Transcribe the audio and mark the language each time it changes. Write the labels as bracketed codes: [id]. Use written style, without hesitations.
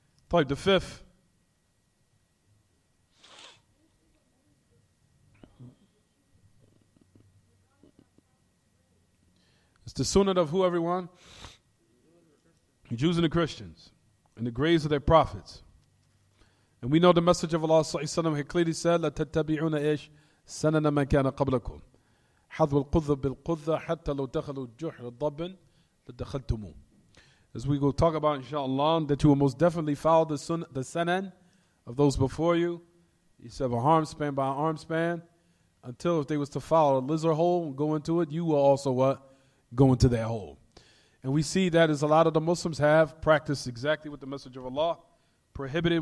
[ar] طيب, [en] the fifth. It's the sunnah of who, everyone? The Jews and the Christians, and the graves of their prophets. And we know the message of Allah ﷺ had clearly said, [ar] لَتَتَّبِعُونَ إِيش سَنَنَ مَنْ كَانَ قَبْلَكُمْ حَذْوَ الْقُذَّ بِالْقُذَّ حَتَّى لَوْ دَخَلُوا جُحْرَ ضَبٍّ لَدَخَلْتُمُوهُ. [en] As we will talk about, inshallah, that you will most definitely follow the sanan of those before you. You said a arm span by arm span, until if they was to follow a lizard hole and go into it, you will also what? Go into that hole. And we see that as a lot of the Muslims have practiced exactly what the message of Allah prohibited.